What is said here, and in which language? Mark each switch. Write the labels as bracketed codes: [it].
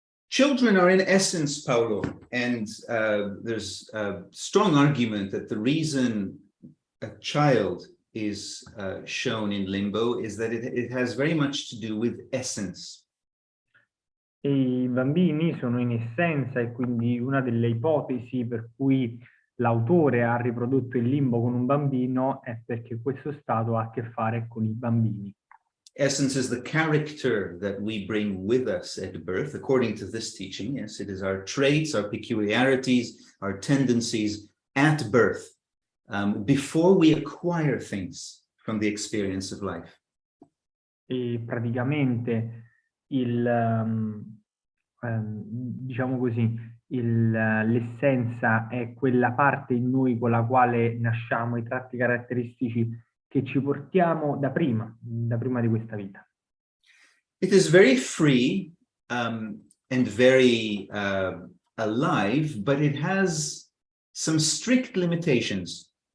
[en] Children are in essence, Paolo, and there's a strong argument that the reason a child is shown in limbo is that it has very much to do with essence. [it] E i bambini sono in essenza, e quindi una delle ipotesi per cui l'autore ha riprodotto il limbo con un bambino è perché questo stato ha a che fare con i bambini. [en] Essence is the character that we bring with us at birth, according to this teaching. Yes, it is our traits, our peculiarities, our tendencies at birth, before we acquire things from the experience of life. [it] E praticamente diciamo così, l'essenza è quella parte in noi con la quale nasciamo, i tratti caratteristici che ci portiamo da prima di questa vita. [en] It is very free and very alive, but it has some strict limitations.